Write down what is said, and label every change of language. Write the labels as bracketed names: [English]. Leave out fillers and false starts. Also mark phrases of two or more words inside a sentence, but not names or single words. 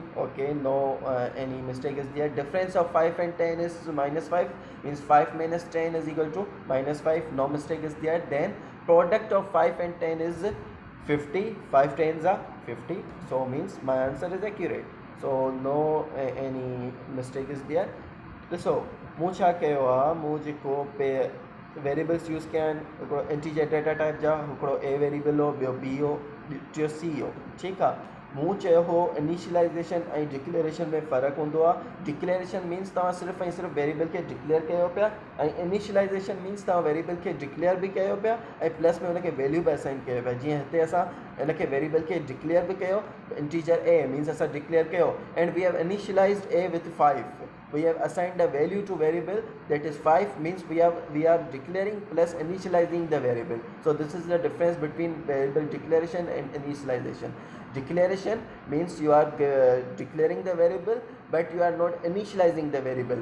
[English] Okay, no any mistake is there. Difference of 5 and 10 is -5, means 5 minus 10 is equal to -5. No mistake is there. Then product of 5 and 10 is 50. 5 10s are 50, so means my answer is accurate. So no any mistake is there. [Sindhi] ॾिसो मूं छा कयो आहे, मूं जेको वेरिएबल्स यूज़ कया आहिनि, हिकिड़ो [English] integer data type [Sindhi] जा, हिकिड़ो ए वेरिएबल हो, ॿियो बी हो, टियों सी हो. ठीकु आहे. मूं चयो हो इनिशियलाइजेशन ऐं डिक्लेरेशन में फ़र्क़ु हूंदो आहे। [English] declaration means [Sindhi] तव्हां सिर्फ़ु ऐं सिर्फ़ु वेरिएबल खे डिक्लेयर कयो पिया, ऐं [English] initialization means [Sindhi] तव्हां वेरिएबल खे डिक्लेयर बि कयो पिया ऐं प्लस में हुनखे वैल्यू बि असाइन कयो पिया। जीअं हिते असां हिनखे वेरिएबल खे डिक्लेयर बि कयो, [English] integer a means [Sindhi] असां डिक्लेयर कयो, [English] and we have initialized a with 5. We have assigned a value to variable, that is 5, means we are declaring plus initializing the variable. So this is the difference between variable declaration and initialization. Declaration means you are declaring the variable, but you are not initializing the variable.